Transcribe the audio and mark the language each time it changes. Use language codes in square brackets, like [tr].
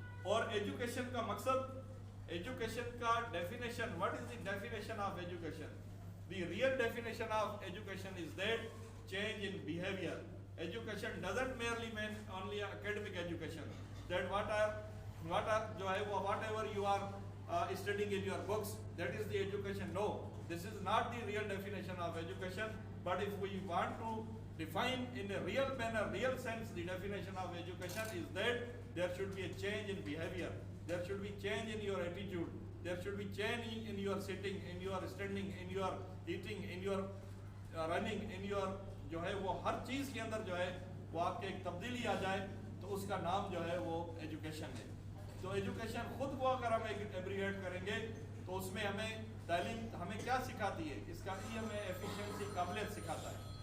[ur] اور ایجوکیشن کا مقصد, ایجوکیشن کا definition, [en] what is the definition of education? The real definition of education is that change in behavior. Education doesn't merely mean only academic education. That what are [ur] جو ہے وہ [en] whatever you are studying in your books, that is the education. No, this is not the real definition of education. But if we want to define in a real manner, real sense, the definition of education is that there should be a change in behavior. There should be change in your attitude. There should be change in your [ur] sitting, in your standing, in your eating, in your running, in your جو ہے وہ ہر چیز کے اندر جو ہے وہ آپ کے ایک تبدیلی آ جائے, تو اس کا نام جو ہے وہ ایجوکیشن ہے. تو ایجوکیشن خود کو اگر ہم ایبریویٹ کریں گے تو اس میں ہمیں تعلیم ہمیں کیا سکھاتی ہے؟ اس کا ای ہمیں ایفیشنسی, قابلیت سکھاتا ہے.